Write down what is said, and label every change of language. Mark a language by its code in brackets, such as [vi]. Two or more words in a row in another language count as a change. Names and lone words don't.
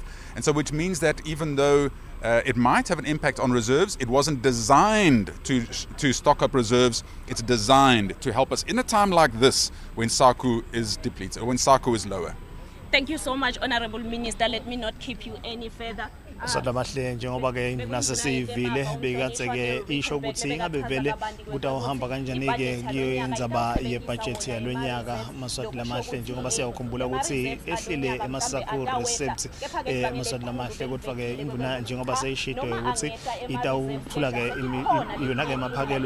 [en] And so which means that even though it might have an impact on reserves, it wasn't designed to stock up reserves. It's designed to help us in a time like this when SACCU is depleted, or when SACCU is lower. Thank you so much, Honorable Minister. Let me not keep you any further. [ss] Maswati lamahle njengoba-ke nasesiyivile bekatse-ke isho ukuthi ingabe vele kutawuhamba kanjani-ke kiyo indzaba yebhajethi yalonyaka Maswati lamahle njengoba siyawukhumbula ukuthi ehlile ema-SACCU receipts Maswati lamahle kodwa-ke indvuna njengoba seyishito ukuthi itawuthula-ke yona-ke emaphakelo